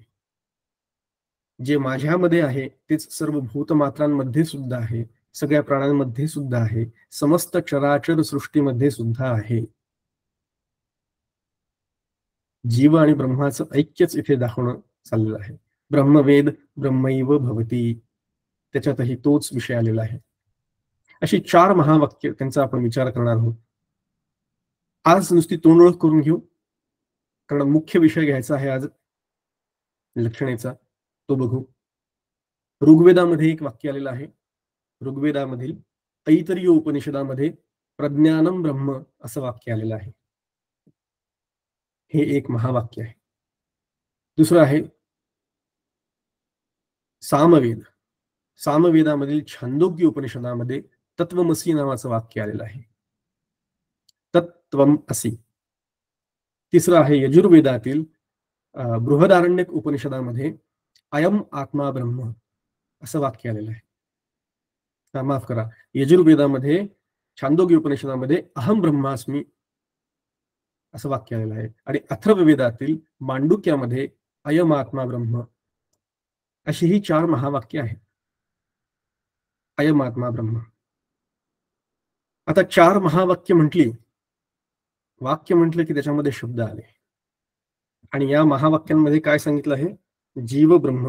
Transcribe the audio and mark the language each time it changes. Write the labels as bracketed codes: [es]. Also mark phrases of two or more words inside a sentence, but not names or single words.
[mr] जे माझ्यामध्ये आहे तेच सर्व भूतमात्रांमध्ये सुद्धा आहे, सगळ्या प्राण्यांमध्ये सुद्धा आहे, समस्त चराचर सृष्टीमध्ये सुद्धा आहे. जीव आणि ब्रह्माचं ऐक्यच इथे दाखवणं चाललेलं आहे. [sa] ब्रह्मवेद ब्रह्मैव भवती, [mr] त्याच्यातही तोच विषय आलेला आहे. अशी 4 महावाक्य त्यांचा आपण विचार करणार आहोत. आज नुसती तोंडओळख करून घेऊ, कारण मुख्य विषय घ्यायचा आहे आज लक्षणेचा, तो बघू. ऋग्वेदामध्ये एक वाक्य आलेलं आहे. ऋग्वेदामधील ऐतरीय उपनिषदामध्ये [sa] प्रज्ञानम ब्रह्म [mr] असं वाक्य आलेलं आहे. हे एक महावाक्य आहे. दुसरं आहे सामवेद. सामवेदामधील छांदोग्य उपनिषदामध्ये तत्वमसी नावाचं वाक्य आलेलं आहे. [sa] तत्त्वम असि. [mr] तिसरं आहे यजुर्वेदातील बृहदारण्यक उपनिषदामध्ये [sa] अयम आत्मा ब्रह्म [mr] असं वाक्य आलेलं आहे. माफ करा, यजुर्वेदामध्ये छांदोग्य उपनिषदामध्ये [sa] अहम ब्रह्मास्मी [mr] असं वाक्य आलेलं आहे. आणि अथर्ववेदातील मांडुक्यामध्ये [sa] अयम आत्मा ब्रह्म [mr] अशी ही 4 महावाक्य आहेत. [sa] अयम आत्मा ब्रह्म. [mr] आता 4 महावाक्य म्हटली, वाक्य म्हटलं की त्याच्यामध्ये शब्द आले, आणि या महावाक्यांमध्ये काय सांगितलं आहे? जीव ब्रह्म.